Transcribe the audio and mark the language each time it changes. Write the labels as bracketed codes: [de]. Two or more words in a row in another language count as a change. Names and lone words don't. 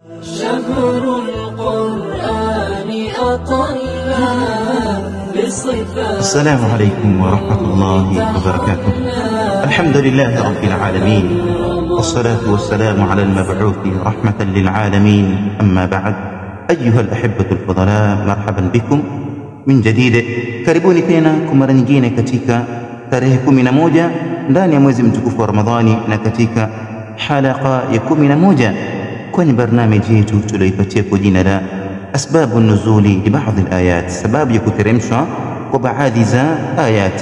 [ar] شهر القرآن أطلنا بصفات. السلام عليكم ورحمة الله وبركاته. الحمد لله رب العالمين، والصلاة والسلام على المبعوث رحمة للعالمين. أما بعد، أيها الأحبة الفضلاء، مرحبا بكم من جديد. [sw] Karibuni tena kwa mara nyingine katika tarehe 11 ndani ya mwezi mtukufu wa Ramadhani, na katika halaka ya 11 kwenye barnamiji yetu tulioipatia kwa jina la [ar] أسباب النزول لبعض الآيات, [sw] sababu ya kuteremshwa kwa baadhi za ayat.